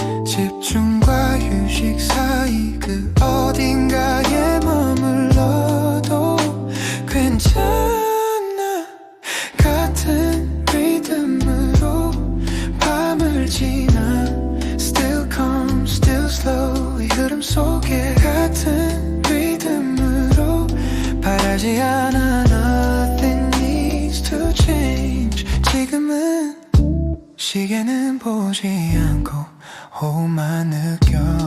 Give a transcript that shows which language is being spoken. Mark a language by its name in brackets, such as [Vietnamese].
[Korean] 집중과 휴식 사이 그 어딘가에 머물러도 괜찮아. 같은 리듬으로 밤을 지나. [English] Still calm, still slow. [Korean] 이 흐름 속에 같은 리듬으로 바라지 않아. [English] Nothing needs to change. [Korean] 지금은 시계는 보지 않고 호흡만 느껴.